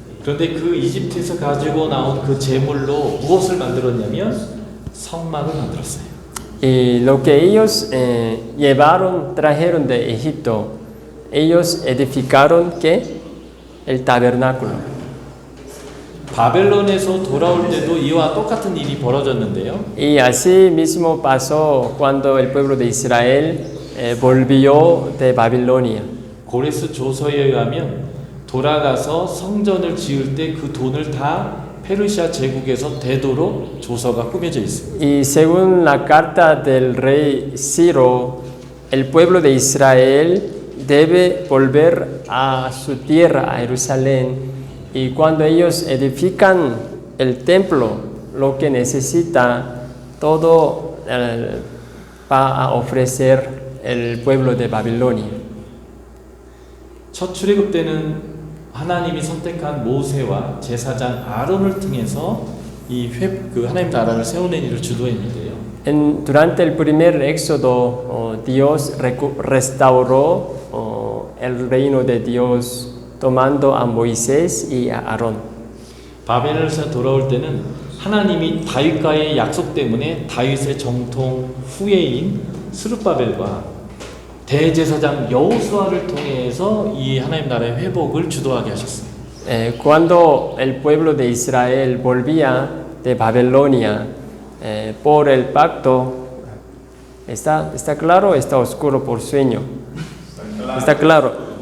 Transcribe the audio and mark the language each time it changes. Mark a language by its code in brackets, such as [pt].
[ko] 그런데 그 이집트에서 가지고 나온 그 재물로 무엇을 만들었냐면 성막을 만들었어요. [es] Y lo que ellos trajeron de Egipto, ellos edificaron ¿qué? El tabernáculo. [ko] 바벨론에서 돌아올 때도 이와 똑같은 일이 벌어졌는데요. [es] Y así mismo pasó cuando el pueblo de Israel volvió de Babilonia. [ko] 고레스 조서에 의하면 돌아가서 성전을 지을 때 그 돈을 다 페르시아 제국에서 되도록 조서가 꾸며져 있습니다. [es] Y según la carta del rey Ciro, el pueblo de Israel debe volver a su tierra, a Jerusalén, y cuando ellos edifican el templo, lo que necesita todo va a ofrecer el pueblo de Babilonia. [ko] 첫 출애굽 때는 하나님이 선택한 모세와 제사장 아론을 통해서 그 하나님 나라를 세우는 일을 주도했는데요. [es] Durante el primer éxodo, Dios restauró el reino de Dios tomando a Moisés y a Aarón. [ko] 바벨에서 돌아올 때는 하나님이 다윗과의 약속 때문에 다윗의 정통 후예인 스룹바벨과 대제사장 여호수아를 통해서 이 하나님 나라의 회복을 주도하게 하셨어요. [es] Cuando el pueblo de Israel volvía de Babilonia por el pacto, ¿está claro o está oscuro por sueño? Está claro.